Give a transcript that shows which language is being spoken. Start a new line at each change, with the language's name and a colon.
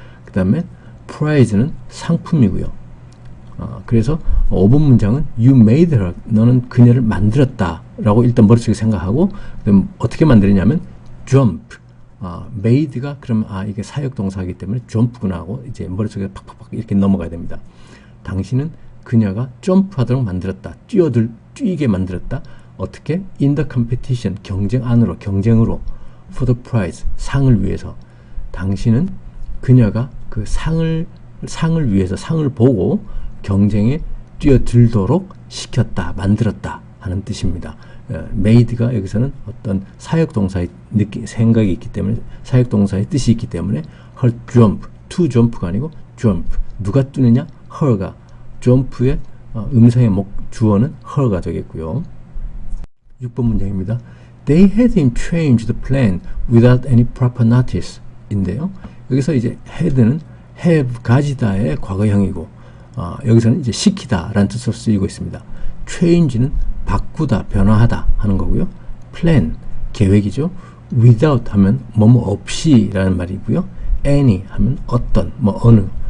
Korean: 그 다음에 prize는 상품이고요. 그래서 5번 문장은
English: you made her,
Korean: 너는 그녀를 만들었다 라고 일단 머릿속에 생각하고, 그럼 어떻게 만들었냐면 jump, made가 그러면 이게 사역 동사이기 때문에 jump구나 하고 이제 머릿속에 팍팍팍 이렇게 넘어가야 됩니다. 당신은 그녀가 점프하도록 만들었다, 뛰게 만들었다. 어떻게?
English: in the competition,
Korean: 경쟁 안으로, 경쟁으로,
English: for the prize,
Korean: 상을 위해서. 당신은 그녀가 그 상을 위해서, 상을 보고 경쟁에 뛰어들도록 시켰다, 만들었다 하는 뜻입니다. made가 여기서는 어떤 사역동사의 생각이 있기 때문에, 사역동사의 뜻이 있기 때문에 her jump, to jump가 아니고 jump, 누가 뛰느냐? her가, jump의 음성의 주어는 her가 되겠고요. 6번 문장입니다.
English: They had him change the plan without any proper notice
Korean: 인데요. 여기서 이제 had는 have, 가지다의 과거형이고, 여기서는 이제 시키다 라는 뜻으로 쓰이고 있습니다. change는 바꾸다, 변화하다 하는 거고요. plan, 계획이죠. without 하면 뭐뭐 없이 라는 말이고요. any 하면 어떤, 어느.